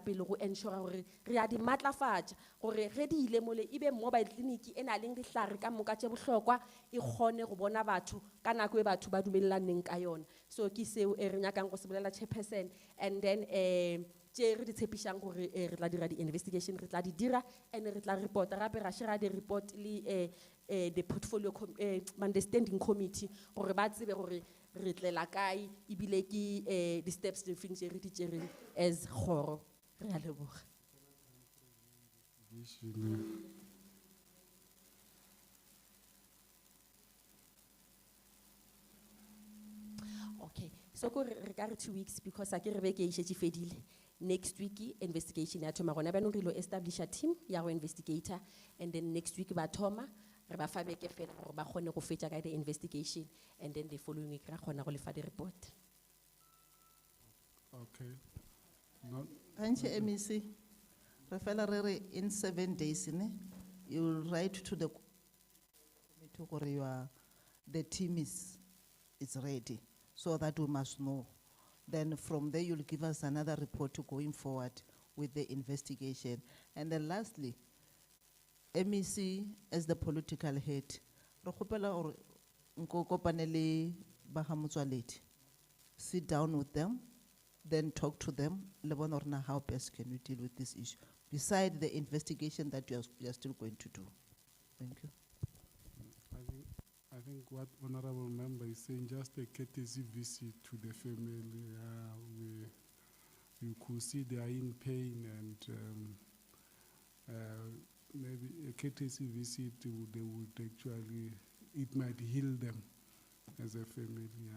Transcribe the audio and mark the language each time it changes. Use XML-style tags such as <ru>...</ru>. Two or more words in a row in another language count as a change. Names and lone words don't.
<nso>pele go ensure gore re a di matlafatša gore ge di ile mole ebe</nso> <en>mobile clinic</en> <nso>e na leng dihlare ka moka tše bohlokwa e kgone go bona batho ka nako e batho ba dumellaneng ka yona so ke seo re nyakang go se bolela</nso> <en>chairperson and then</en> <nso>tše re di tshepišang gore re tla dira di-investigation re tla di dira and re tla reporta gape ra share di-report le</nso> <en>the portfolio understanding committee</en> <nso>gore ba tsebe gore re tlela kae ebile ke di-steps difeng tše re di tšereng as kgoro re a leboga.</nso> <en>Okay, so</en> <nso>ko re ka re</nso> <en>2 weeks because</en> <nso>a ke re beke e šetše fedile.</nso> <en>Next week</en> <nso>investigation ya thoma gona banong re lo</nso> <en>establish a team</en> <nso>ya go investigator</nso> <en>and then next week</en> <nso>ba thoma re ba fa beke fela gore ba kgone go fetša ka</nso> <en>the investigation and then the following week</en> <nso>ra kgona go lefa</nso> <en>the report. Okay. No. Anche MEC,</en> <nso>re fela re re</nso> <en>in 7 days you will write to the committee gore the team is ready so that we must know. Then from there you'll give us another report to going forward with the investigation. And then lastly, MEC as the political head,</en> <nso>re kgopela gore nko kopane le ba ga Motsoaledi.</nso> <en>Sit down with them, then talk to them,</en> <nso>le bona gore na</nso> <en>how best can we deal with this issue, beside the investigation that you are still going to do. Thank you. I think what honorable member is saying, just a courtesy visit to the family. You could see they are in pain and maybe a courtesy visit, they would actually, it might heal them as a family.</en>